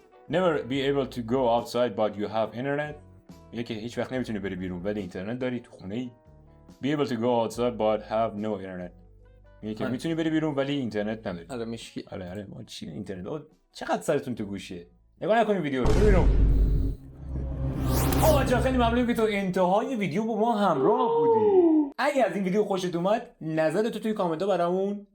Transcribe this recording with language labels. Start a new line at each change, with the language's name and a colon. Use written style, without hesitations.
English: Never be able to go outside but you have internet.
Persian: میگه که هیچ وقت نمیتونی بری بیرون ولی اینترنت داری تو خونه ای.
English: Be able to go outside but have no internet.
Persian: میگه که میتونی بری بیرون ولی اینترنت نداری. آره مشکی. آره ما چی اینترنت چقدر سرتون تو گوشه. نگاه نکنید ویدیو رو ببینم. بچه‌ها خیلی ممنونم که تو انتهای ویدیو با ما همراه بودی. اگه از این ویدیو خوشت اومد نظرتو توی کامنت ها برامون